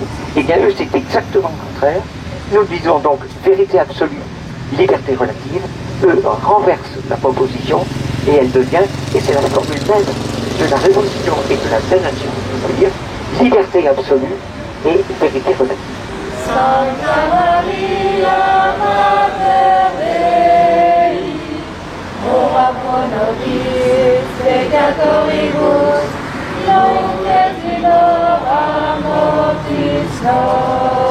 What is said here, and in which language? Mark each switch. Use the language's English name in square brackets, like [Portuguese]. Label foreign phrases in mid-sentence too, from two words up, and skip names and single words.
[French] Eh bien, eux, c'est exactement le contraire. Nous disons donc vérité absolue, liberté relative. Eux renversent la proposition et elle devient, et c'est la formule même de la révolution et de la damnation, c'est-à-dire liberté absolue et vérité relative. [Latin] Santa Maria, Mater Dei, ora pro nobis peccatoribus, nunc et in hora mortis nostre. Amen.